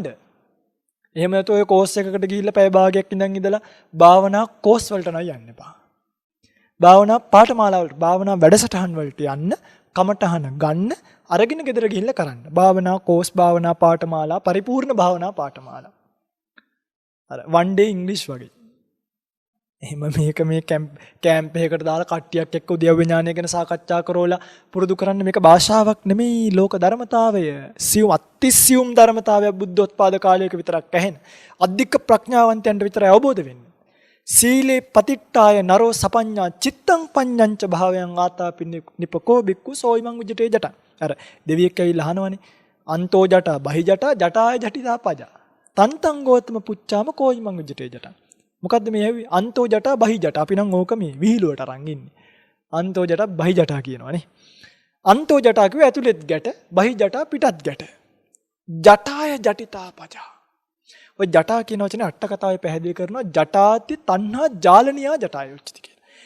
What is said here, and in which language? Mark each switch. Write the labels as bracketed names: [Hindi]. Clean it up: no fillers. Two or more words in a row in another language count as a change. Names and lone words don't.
[Sinhala] එහෙම නැත්නම් ඔය කෝස් එකකට ගිහිල්ලා පැය භාගයක් ඉඳලා භාවනා කෝස් වලට නෑ යන්න එපා. භාවනා පාඨමාලා වලට භාවනා වැඩසටහන් වලට යන්න කමටහන ගන්න අරගෙන ගෙදර ගිහිල්ලා කරන්න. භාවනා කෝස් භාවනා පාඨමාලා පරිපූර්ණ භාවනා පාඨමාලා. අර [English] one day english [Sinhala] වගේ. එහෙම මේක මේ කැම්ප් එකකට දාලා කට්ටියක් එක්ක උද්‍යව විඥානය ගැන සාකච්ඡා කරවලා පුරුදු කරන්න මේක භාෂාවක් නෙමෙයි ලෝක ධර්මතාවය. සියුම් අතිසියුම් ධර්මතාවය බුද්ධෝත්පාද කාලයක විතරක් ඇහෙන. අධික ප්‍රඥාවන්තයන්ට විතරයි අවබෝධ වෙන්නේ. [Pali] සීලේ පතිට්ඨාය නරෝ සපඤ්ඤා චිත්තං පඤ්ඤංච භාවයන් ආතාපි නිපකෝ බික්කු සෝයිමං උජ්ජටේ ජට. [Sinhala] අර දෙවියෙක් ඇවිල්ලා අහනවනේ [Pali] අන්තෝ ජට බහි ජට ජටාය ජටිතා පජ. තන්තං ගෝතම පුච්චාම කෝයිමං උජ්ජටේ ජට. [Sinhala] මොකද්ද මේ ඇවි [Pali] අන්තෝ ජට බහි ජට. [Sinhala] අපි නම් ඕක මේ විහිළුවට අරන් ඉන්නේ. [Pali] අන්තෝ ජට බහි ජට [Sinhala] කියනවනේ. [Pali] අන්තෝ ජට [Sinhala] කිව්ව ඇතුළෙත් ගැට [Pali] බහි ජට [Sinhala] පිටත් ගැට. [Pali] ජටාය ජටිතා පජ. [Sinhala] ඔය ජටා කියන වචනේ අට කතාවේ පැහැදිලි කරනවා [Pali] ජටාති තණ්හා ජාලනියා ජටාය උච්චති [Sinhala] කියලා.